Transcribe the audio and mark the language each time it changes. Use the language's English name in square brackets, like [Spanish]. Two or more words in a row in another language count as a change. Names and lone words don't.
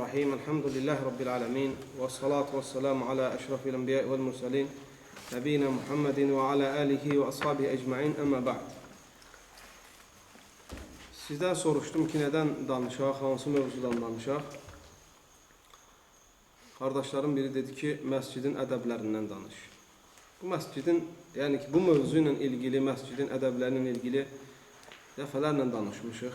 [Arabic] بسم الله الرحمن الرحيم. الحمد لله رب العالمين. والصلاة والسلام على أشرف الأنبياء والمرسلين. نبينا محمد وعلى آله وأصحابه أجمعين. أما بعد. [Azerbaijani] Sizdən soruşdum ki, nədən danışaq, hansı mövzudan danışaq? Qardaşlarım biri dedi ki, məscidin ədəblərindən danış. Bu məscidin, yəni ki, bu mövzu ilə ilgili, məscidin ədəblərinin ilgili dəfələrlə danışmışıq.